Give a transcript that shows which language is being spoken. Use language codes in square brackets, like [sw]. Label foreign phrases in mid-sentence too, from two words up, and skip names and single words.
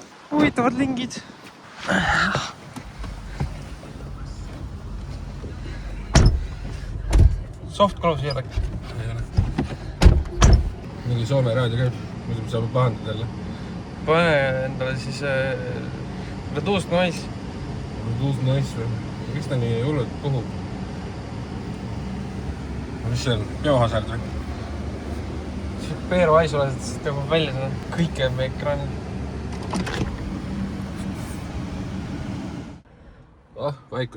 [et] Huvitavad lingid. [en] Soft close [et] ei ole. Ei ole. Mingi Soome raadio käib, muidu saab pahandada jälle. Pane endale siis [en] reduced noise. Reduced noise [et] või? Miks ta nii hullult puhub? Mis see on? Biohazard või? See Peeru aisulased tõmbab välja seda. Kõike on meie ekraanil. Vaikus.